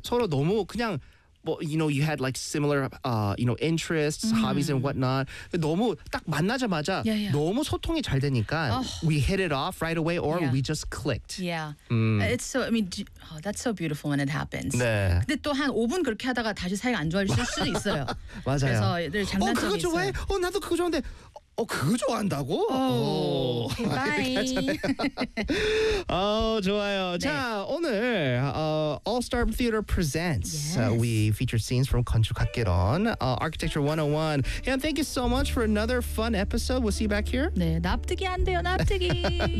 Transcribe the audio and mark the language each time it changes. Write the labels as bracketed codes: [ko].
[ko] 서로 너무 그냥 뭐 [en] you know you had like similar you know interests, hobbies and whatnot. [ko] 너무 딱 만나자마자 [en] yeah, yeah. [ko] 너무 소통이 잘 되니까 [en] oh. we hit it off right away or yeah. we just clicked. Yeah. It's so I mean oh, that's so beautiful when it happens. [ko] 네. 근데 또 한 5분 그렇게 하다가 다시 사이가 안 좋아질 수도 있어요. 맞아요. 그래서 늘 장난점이 있어요. 어 그거 좋아해? 어 나도 그거 좋아한데 어 그거 좋아한다고? 오, 아, 오 좋아요. 네. 자 오늘 [en] All Star Theater presents. Yes. We feature scenes from 건축학개론 Architecture 101. And thank you so much for another fun episode. We'll see you back here. [ko] 네 납득이 안 돼요 납득이.